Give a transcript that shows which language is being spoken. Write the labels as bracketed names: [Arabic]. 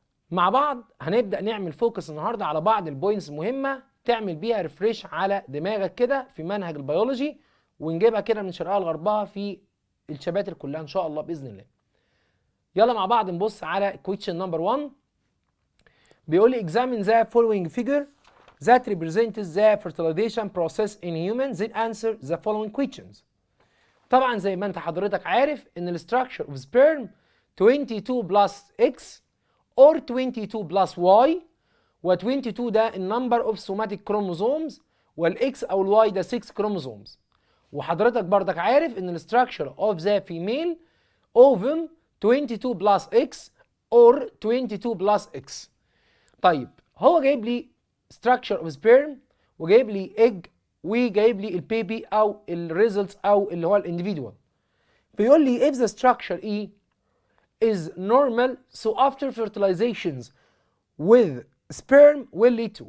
[Arabic] مع بعض هنبدا نعمل فوكس النهارده على بعض البوينتس المهمه تعمل بيها ريفريش على دماغك كده في منهج البيولوجي، ونجيبها كده من شرقها لغربها في الشباتر كلها ان شاء الله باذن الله. يلا مع بعض نبص على [English] question number 1. [Arabic] بيقول لي [English] examine the following figure that represents the fertilization process in humans, then answer the following questions. [Arabic] طبعا زي ما انت حضرتك عارف ان ال [English] structure of sperm 22 plus X or 22 plus Y، [Arabic] و 22 ده ال [English] number of somatic chromosomes، [Arabic] والX او ال Y ده 6 chromosomes. وحضرتك بردك عارف ان ال [English] structure of the female ovum 22 plus X [Arabic] or 22 plus X. طيب هو جايب لي structure of sperm وجايب لي egg وجايب لي البيبي او الريزلتس او اللي هو الانديفيدوال. بيقول لي [English] if the structure E is normal so after fertilizations with sperm will lead to.